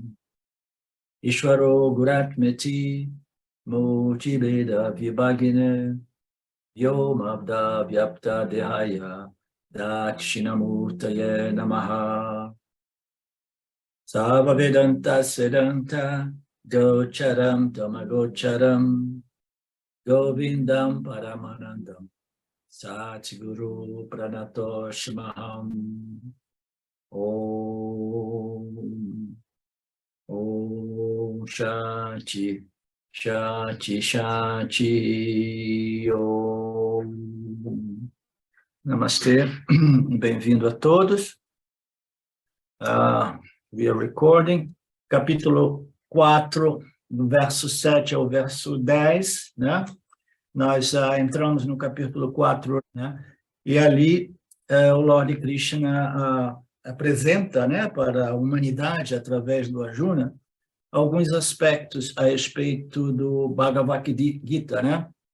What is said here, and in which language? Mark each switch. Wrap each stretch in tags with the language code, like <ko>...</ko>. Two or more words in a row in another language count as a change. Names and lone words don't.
<sa>Ishvaro Guratmeti Murti Veda Vibhagine Yom Abda Vyapta Dehaya Dakshinamurtaye Namaha Sava Vedanta Sedanta Gocharam Tamagocharam Govindam Paramanandam Satguru Pranatoshmaham Om Om Shanti Shanti Shanti Om Namastê,</sa> <pt>bem-vindo a todos.</pt> <en>We are recording,</en> <pt>capítulo 4, do verso 7 ao verso 10, né? Nós entramos no capítulo 4, né? E ali o Lord Krishna apresenta, né, para a humanidade, através do Arjuna, alguns aspectos a respeito do Bhagavad Gita, né?</pt>